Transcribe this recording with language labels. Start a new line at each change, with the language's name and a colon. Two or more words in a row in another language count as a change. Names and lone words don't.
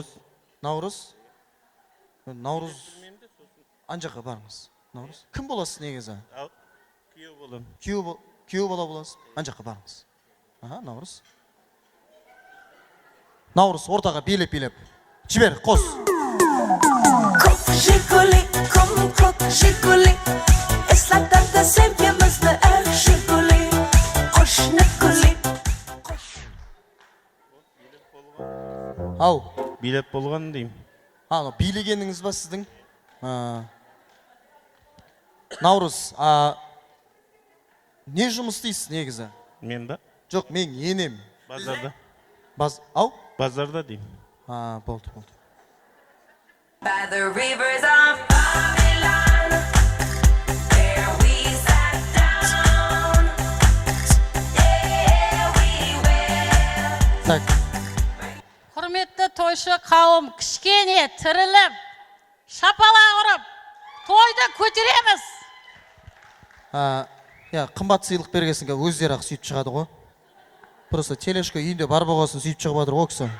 Kazakh: Наурыз. Наурыз. Анжаққа барыңыз. Наурыз. Кім боласыз негізі? Ал, күйеу болам. Күйеу бала боласыз. Анжаққа барыңыз. Аха, Наурыз. Наурыз ортаға билеп. Жібер, қос. Kook Jiguli, kom kook Jiguli.
Uzbek: Eslatlarda sevgimizni er Jiguli. Qo'shnikuli.
Kazakh: Ау. Билет болған деймін. Билегеніңіз ба сіздің? Наурыз, не жұмыс істейсіз негізі? Мен ба? Жоқ, мен енем. Базарда. Ау? Базарда деймін. Болды.
English: By the rivers of Babylon, there we sat down. Yeah, we will.
Kazakh: Так, Құрметті тойшы қауым, кішкене тіріліп, шапала ұрып, тойды көтереміз. Қымбат сыйлық бергесінге өздері ақ сөйтіп шығады ғой. Просто телешка үйінде бар болғасын сөйтіп шығып жатыр ғой кісі.